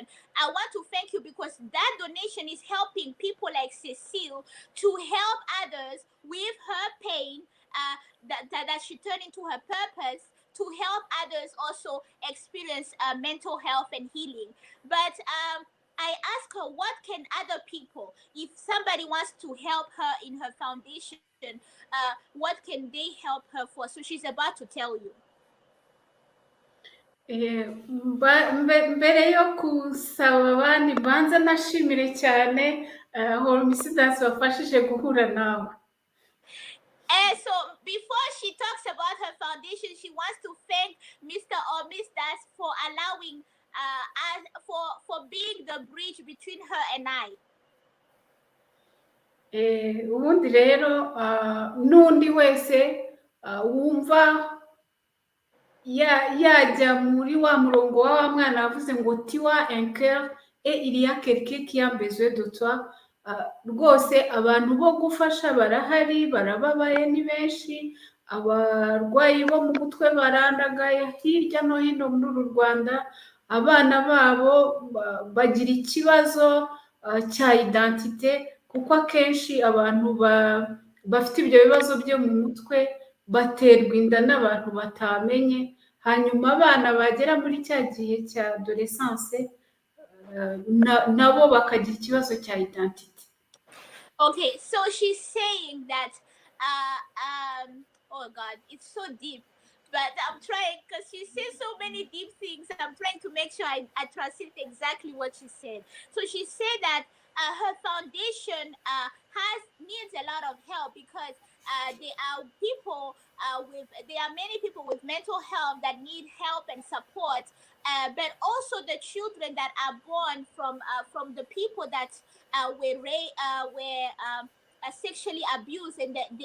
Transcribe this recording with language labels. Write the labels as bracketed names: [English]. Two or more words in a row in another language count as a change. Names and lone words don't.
[English] I want to thank you because that donation is helping people like Cécile to help others with her pain, that she turned into her purpose, to help others also experience mental health and healing. But I asked her, what can other people, if somebody wants to help her in her foundation, what can they help her for? So she's about to tell you. [Kinyarwanda] Mbere yo kusaba abandi banza nashimire cyane Homicidas wafashije guhura nawe. [English] And so before she talks about her foundation, she wants to thank Mr. or Ms. Das for allowing us for being the bridge between her and I. [Kinyarwanda] ubundi rero n'undi wese wumva yajya muri wa murongo wa mwana wavuze ngo tiwa enker iriya [French] quelqu'un qui a besoin de toi, [Kinyarwanda] rwose abantu bo gufasha barahari, barababaye ni benshi, abarwayi bo mu mutwe barandagaye hirya no hino muri uru Rwanda, abana babo bagira ikibazo cya identite, kuko akenshi abantu bafite ibyo bibazo byo mu mutwe baterwa inda n'abantu batamenye, hanyuma abana bagera muri cya gihe cya adolescence nabo bakagira ikibazo cya identity. [English] Okay, so she's saying that oh God, it's so deep, but I'm trying, because she says so many deep things. I'm trying to make sure I translate exactly what she said. So she said that her foundation needs a lot of help, because there are many people with mental health that need help and support, but also the children that are born from the people that were sexually abused, and